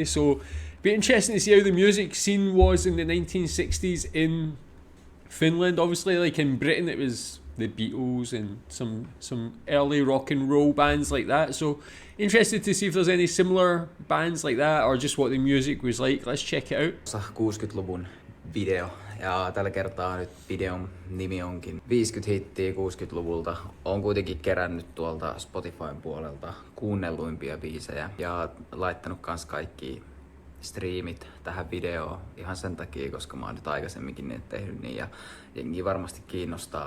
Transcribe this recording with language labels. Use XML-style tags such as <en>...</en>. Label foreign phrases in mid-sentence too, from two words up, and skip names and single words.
<en>So be interesting to see how the music scene was in the 1960s in Finland. Obviously, like in Britain, it was the Beatles and some early rock and roll bands like that. So interested to see if there's any similar bands like that or just what the music was like. Let's check it out.</en> <fi>60-luvun video. Ja tällä kertaa nyt videon nimi onkin 50 hittiä 60-luvulta. Olen kuitenkin kerännyt tuolta Spotifyn puolelta kuunnelluimpia biisejä ja laittanut kans kaikki striimit tähän videoon ihan sen takia, koska mä oon nyt aikaisemminkin niitä tehnyt niin ja jengi varmasti kiinnostaa.</fi>